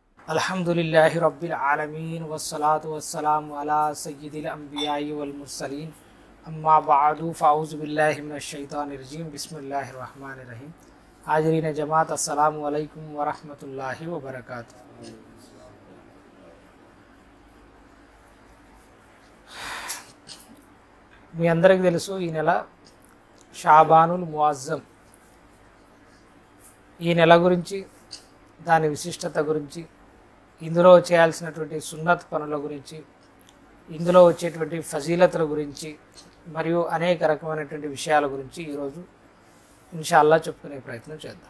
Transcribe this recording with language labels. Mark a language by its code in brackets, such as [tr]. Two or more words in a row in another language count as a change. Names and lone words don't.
[ar] الحمد لله رب العالمين والصلاة والسلام على سيد الأنبياء والمرسلين أما بعد فأعوذ بالله من الشيطان الرجيم بسم الله الرحمن الرحيم. [ur] حاضرین جماعت [ar] السلام عليكم ورحمة الله وبركاته. [te] మీ అందరికీ తెలుసు ఈ నెల షాబానుల్ ముఅజ్జమ్. ఈ నెల గురించి, దాని విశిష్టత గురించి, ఇందులో చేయాల్సినటువంటి సున్నత్ పనుల గురించి, ఇందులో వచ్చేటువంటి ఫజీలతుల గురించి మరియు అనేక రకమైనటువంటి విషయాల గురించి ఈరోజు ఇన్షాల్లా చెప్పుకునే ప్రయత్నం చేద్దాం.